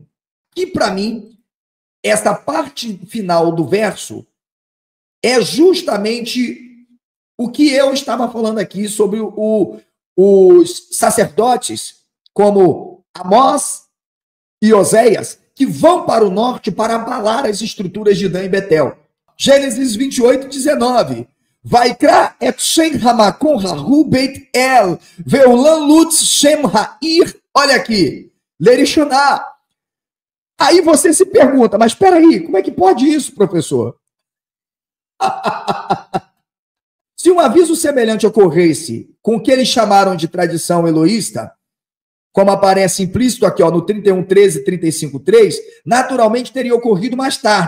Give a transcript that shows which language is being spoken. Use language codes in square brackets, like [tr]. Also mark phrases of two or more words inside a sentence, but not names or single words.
[pt] E para mim, essa parte final do verso é justamente o que eu estava falando aqui sobre os sacerdotes, como Amós e Oséias, que vão para o norte para abalar as estruturas de Dan e Betel. Gênesis 28, 19. [he] ויקרא את שם המקום ההוא בית אל ואולם לוז שם העיר, [pt] olha aqui, Lerishonah. Aí você se pergunta, mas espera aí, como é que pode isso, professor? Se um aviso semelhante ocorresse com o que eles chamaram de tradição eloísta, como aparece implícito aqui, ó, no 31:13 e 35:3, naturalmente teria ocorrido mais tarde.